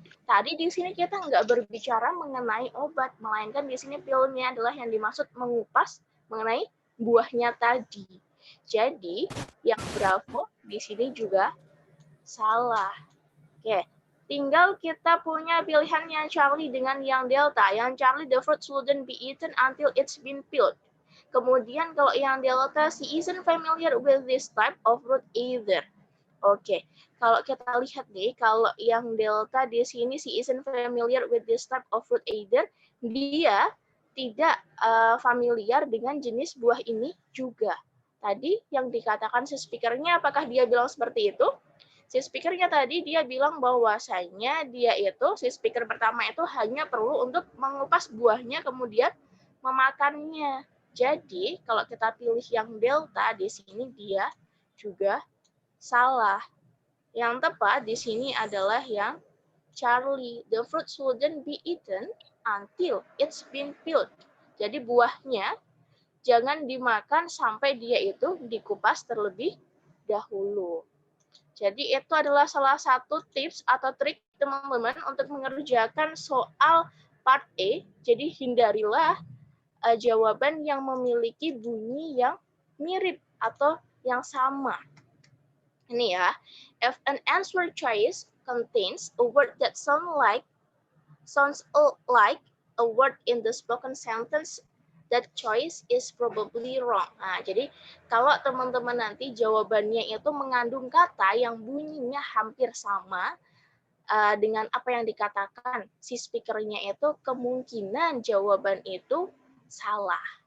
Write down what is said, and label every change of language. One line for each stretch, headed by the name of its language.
Indonesian: Tadi di sini kita nggak berbicara mengenai obat, melainkan di sini pilnya adalah yang dimaksud mengupas mengenai buahnya tadi. Jadi yang Bravo di sini juga salah. Oke, tinggal kita punya pilihan yang Charlie dengan yang Delta.
English: Yang Charlie, the fruit shouldn't be eaten until it's been peeled.
Indonesian: Kemudian kalau yang
English: Delta, she isn't familiar with this type of fruit either.
Indonesian: Oke, kalau kita lihat nih, kalau yang Delta di sini
English: she isn't familiar with this type of fruit either,
Indonesian: dia tidak familiar dengan jenis buah ini juga. Tadi yang dikatakan si speakernya, apakah dia bilang seperti itu? Si speakernya tadi dia bilang bahwasanya dia itu, si speaker pertama itu hanya perlu untuk mengupas buahnya kemudian memakannya. Jadi, kalau kita pilih yang Delta, di sini dia juga salah. Yang tepat di sini adalah yang Charlie.
English: The fruit shouldn't be eaten until it's been peeled.
Indonesian: Jadi buahnya jangan dimakan sampai dia itu dikupas terlebih dahulu. Jadi itu adalah salah satu tips atau trik teman-teman untuk mengerjakan soal part A. Jadi hindarilah jawaban yang memiliki bunyi yang mirip atau yang sama. Ini ya,
English: if an answer choice contains a word that sounds like a word in the spoken sentence, that choice is probably wrong.
Indonesian: Nah, jadi kalau teman-teman nanti jawabannya itu mengandung kata yang bunyinya hampir sama dengan apa yang dikatakan si speakernya itu, kemungkinan jawaban itu salah.